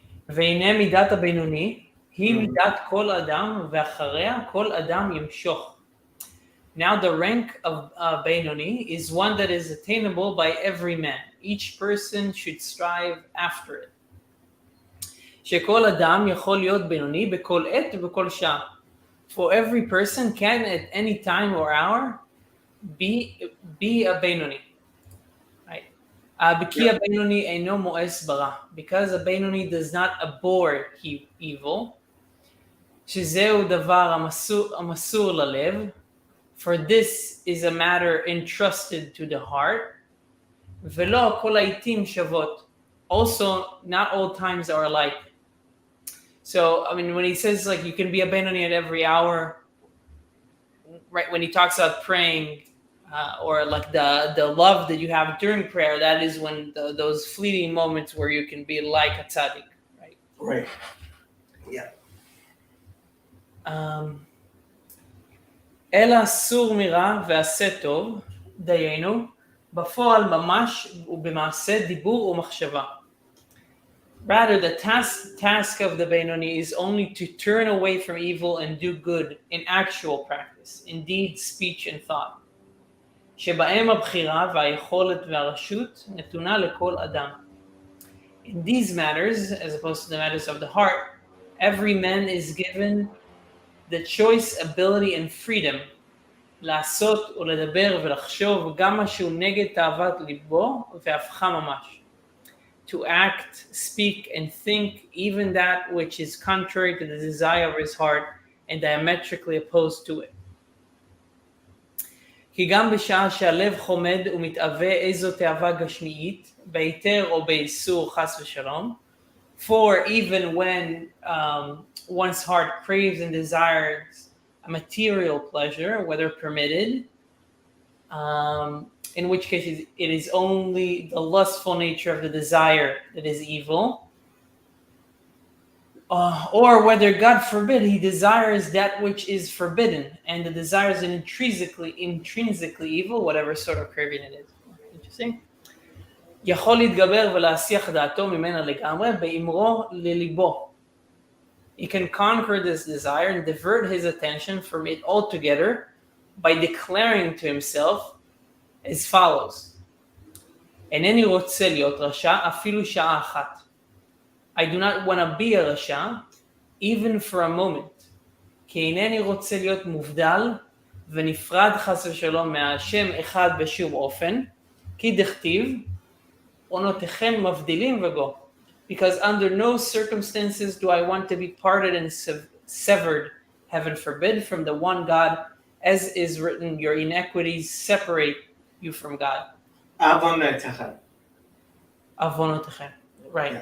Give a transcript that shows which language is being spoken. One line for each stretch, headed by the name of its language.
Hebrew: והנה מידת הבינוני היא מידת כל אדם ואחריה כל אדם ימשוך.
English: Now the rank of Benoni is one that is attainable by every man. Each person should strive after it.
Hebrew: שכל אדם יכול להיות בינוני בכל עת ובכל שעה.
English: For every person can at any time or hour be a Benoni. Right?
Hebrew: כי הבינוני אינו מואס ברע.
English: Because a Benoni does not abhor evil.
Hebrew: שזהו דבר המסור ללב.
English: For this is a matter entrusted to the heart.
Hebrew: ולא כל העיתים שוות.
English: also not all times are alike. So, I mean, when he says like you can be a Benoni at every hour, right? When he talks about praying, or like the love that you have during prayer, that is when those fleeting moments where you can be like a tzaddik, right? Right. Yeah.
Hebrew: אלא סור מרע ועשה טוב, דיינו, בפועל ממש ובמעשה דיבור ומחשבה.
English: Rather, the task of the Benoni is only to turn away from evil and do good in actual practice, in deed, speech, and thought.
Hebrew: שבהם הבחירה והיכולת והרשות נתונה לכל אדם.
English: In these matters, as opposed to the matters of the heart, every man is given the choice, ability, and freedom
Hebrew: לעשות ולדבר ולחשוב גם משהו נגד תאוות ליבו והפכה ממש.
English: To act, speak, and think even that which is contrary to the desire of his heart and diametrically opposed to it.
Hebrew: כי גם בשעה שהלב חומד ומתאווה איזו תאווה גשמית, בהיתר או באיסור חס ושלום,
English: for even when one's heart craves and desires a material pleasure, whether permitted, in which case it is only the lustful nature of the desire that is evil, or whether, God forbid, he desires that which is forbidden, and the desire is intrinsically evil, whatever sort of craving it is. Interesting.
Hebrew: יכול להתגבר ולהסיח דעתו ממנה לגמרי באמרו לליבו.
English: He can conquer this desire and divert his attention from it altogether by declaring to himself as follows:
Hebrew: אינני רוצה להיות רשע אפילו שעה אחת.
English: I do not want to be a rasha even for a moment.
Hebrew: כי אינני רוצה להיות מובדל ונפרד חס ושלום מהשם אחד בשום אופן, כי דכתיב עונותיכם מבדילים וגו.
English: Because under no circumstances do I want to be parted and severed, heaven forbid, from the one God, as is written, your inequities separate you from God. Avonotechem. Avonotechem. Right. Yeah.